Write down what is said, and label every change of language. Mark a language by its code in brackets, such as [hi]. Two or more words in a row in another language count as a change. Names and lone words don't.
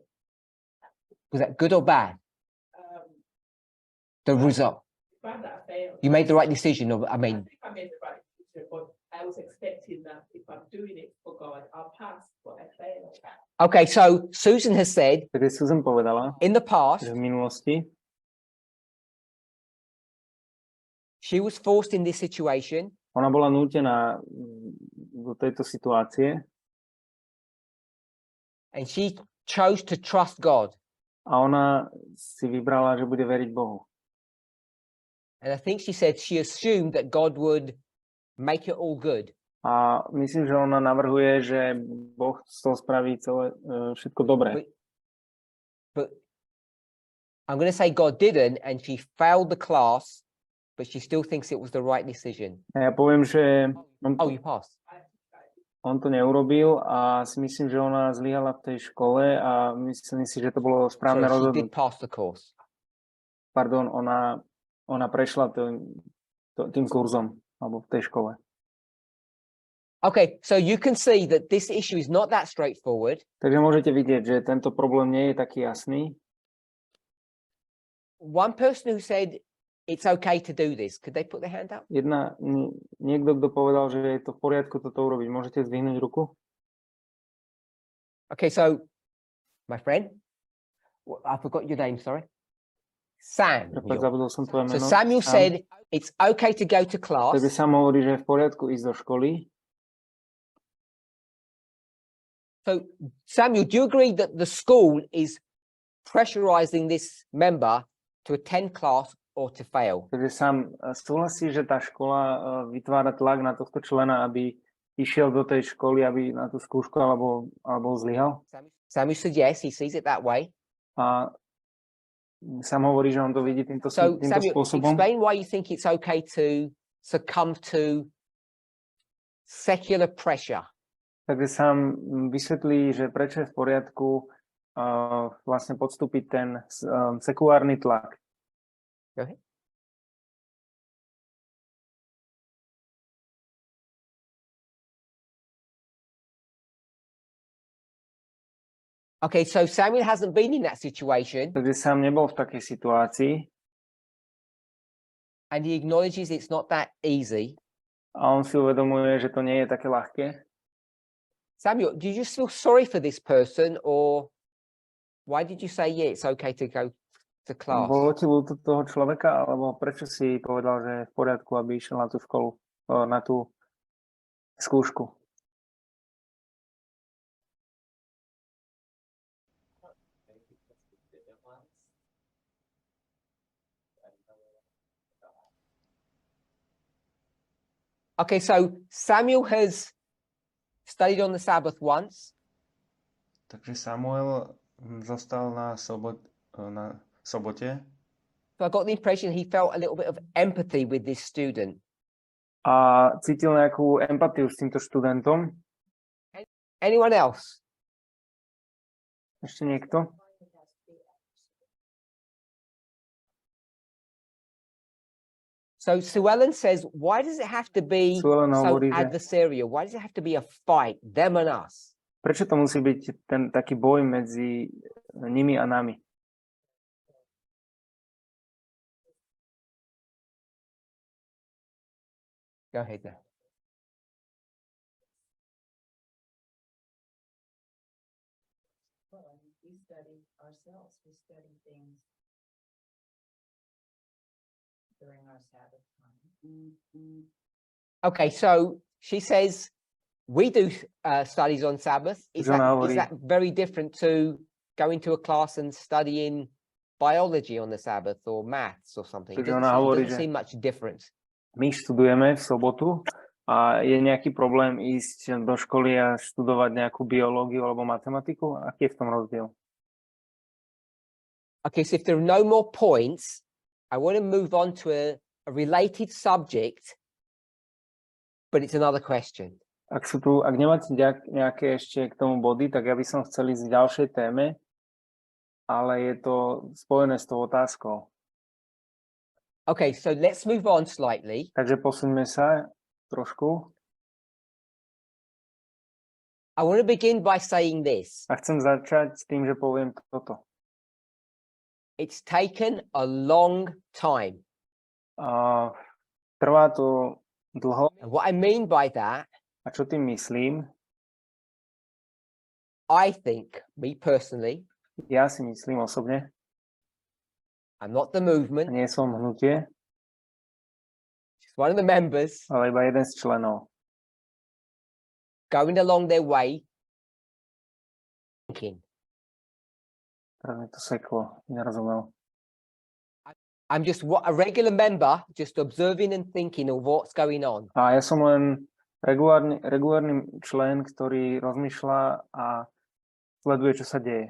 [en] Was that good or bad? The result. Glad that I failed. You made the right decision, or I I mean, think I made the right decision, but I was expecting that if I'm doing it for God, I'll pass, but I failed. okay. So Susan has said [sk] Takže Susan povedala, [en] in the past [sk] že v minulosti [en] she was forced in this situation, [sk] ona bola nútená do tejto situácie [en] and she chose to trust God. [sk] a ona si vybrala, že bude veriť Bohu. [en] And I think she said she assumed that God would make it all good. [sk] A myslím, že ona navrhuje, že Boh z toho spraví celé všetko dobré. [en] But I'm going to say God didn't, and she failed the class, but she still thinks it was the right decision. [sk] A ja poviem, že [en] Oh, you passed. [sk] on to neurobil a si myslím, že ona zlyhala v tej škole a myslím si, že to bolo správne [en] So she did [sk] rozhodnutie. [en] pass the course. [sk] Pardon, ona prešla tým kurzom alebo v tej škole. [en] Okay, so you can see that this issue is not that straightforward. [sk] Takže môžete vidieť, že tento problém nie je taký jasný. [en] One person who said it's okay to do this, could they put their hand up? [sk] Niekto, kto povedal, že je to v poriadku toto urobiť. Môžete zdvihnúť ruku? [en] Okay, so my friend, I forgot your name, sorry. Sam. [sk] Prepáč, zabudol som tvoje [en] So [sk] meno. [en] Samuel Sam. said it's okay to go to class. [sk] Takže Sam hovorí, že je v poriadku ísť do školy. [en] So Samuel, do you agree that the school is pressurizing this member to attend class or to fail? [sk] Takže Sam súhlasí, že tá škola vytvára tlak na tohto člena, aby išiel do tej školy, aby na tú skúšku alebo zlyhal. [en] Samuel said yes, he sees it that way. [sk] A Sam hovorí, že on to vidí týmto [en] So Samuel, [sk] spôsobom. [en] explain why you think it's okay to succumb to secular pressure. [sk] Takže Sam vysvetlí, že prečo je v poriadku vlastne podstúpiť ten sekulárny tlak. [en] Go ahead. Okay, so Samuel hasn't been in that situation [sk] Takže Sam nebol v takej situácii [en] and he acknowledges it's not that easy. [sk] a on si uvedomuje, že to nie je také ľahké. [en] Samuel, do you just feel sorry for this person, or why did you say, yeah, it's okay to go to class? [sk] Bolo ti ľúto toho človeka, alebo prečo si povedal, že je v poriadku, aby išiel na tú školu, na tú skúšku? [en] Okay, so Samuel has studied on the Sabbath once. [sk] Takže Samuel zostal na sobote. [en] So I got the impression he felt a little bit of empathy with this student. [sk] A cítil nejakú empatiu s týmto študentom. [en] Anyone else? [sk] Ešte niekto? [en] So Sue Ellen says, why does it have to be [sk] Sue Ellen [en] so [sk] hovorí, že [en] adversarial? Why does it have to be a fight, them and us? [sk] prečo to musí byť ten taký boj medzi nimi a nami? [en] Go ahead now. Well, I mean, we study ourselves, we study things during our Sabbath time. Okay, so she says we do studies on Sabbath. Is John that, Howard, is that very different to going to a class and studying biology on the Sabbath or maths or something? It John doesn't, Howard, doesn't seem much different. [sk] My študujeme v sobotu a je nejaký problém ísť do školy a študovať nejakú biológiu alebo matematiku? Aký je v tom rozdiel? [en] Okay, so if there are no more points, I want to move on to a related subject, but it's another question. [sk] Ak nemáte nejaké ešte k tomu body, tak ja by som chcel ísť k ďalšej téme, ale je to spojené s tou otázkou. [en] Okay, so let's move on slightly. [sk] Takže posuňme sa trošku. [en] I want to begin by saying this. [sk] A chcem začať s tým, že poviem toto. [en] It's taken a long time. [sk] Trvá to dlho. [en] And what I mean by that, [sk] A čo tým myslím? [en] I think, me personally, [sk] Ja si myslím osobne, [en] I'm not the a movement, [sk] nie som hnutie, [en] just one of the members [sk] ale iba jeden z členov. [en] going along their way, thinking. [sk] Teraz mi to seklo, nerozumel. [en] I'm just a regular member, just observing and thinking of what's going on. [sk] A ja som len regulárny člen, ktorý rozmýšľa a sleduje, čo sa deje.